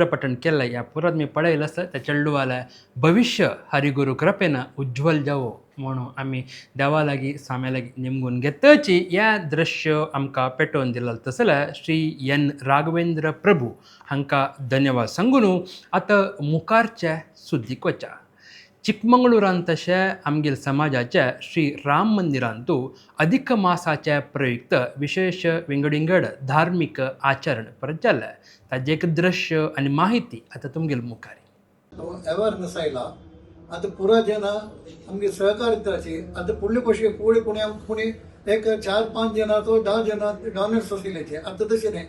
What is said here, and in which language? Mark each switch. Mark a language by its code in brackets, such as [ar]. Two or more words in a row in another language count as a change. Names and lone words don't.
[kok] पठण केलं या पुरात मी पळयलं असतं त्या चेडवाला भविष्य हरिगुरू कृपेनं उज्ज्वल जावो म्हणून आम्ही देवा लागी स्वाम्या लागी निमगून घेतची या दृश्य आमकां पेटोवन दिलं तसल्या श्री एन राघवेंद्र प्रभू हांकां धन्यवाद सांगून आतां मुखारच्या सुद्दीक वचा. चिकमंगळुरांत तशें आमगेल समाजाच्या श्री राम मंदिरांतू अधिक मासाच्या प्रयुक्त विशेष विंगड धार्मिक आचरण परत जाल्लें ताजें एक दृश्य आनी माहिती आतां तुमगेल मुखार. अवेअरनेस आयला आता पुरा जना आमगे सहकारिताची आता फुडले कशे फुडें कोणी एक 4-5 जना तो 10 जना डॉनर्स आशिल्ले आता तशें न्ही.